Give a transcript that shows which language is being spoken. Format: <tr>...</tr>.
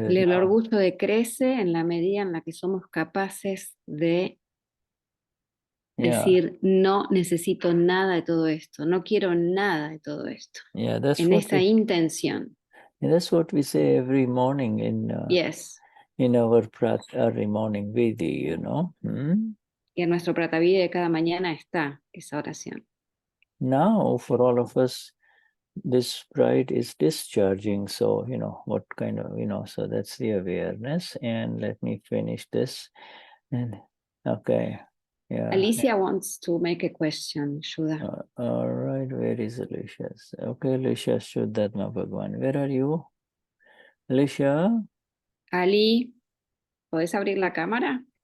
<es>el orgullo decrece en la medida en la que somos capaces de decir, no necesito nada de todo esto, no quiero nada de todo esto. En esa intención.</es> <en>That's what we say every morning in in our early morning vidhi, you know. Y en nuestro Pratavide de cada mañana está esa oración. Now, for all of us, this pride is discharging. So, you know, what kind of, you know, so that's the awareness. And let me finish this. And okay. Yeah. Alicia wants to make a question, Shuddha. All right, where is Alicia? Okay, Alicia, Vishuddhatma Bhagwan. Where are you? Alicia?</en> <es>Ali, ¿podés abrir la cámara?</es>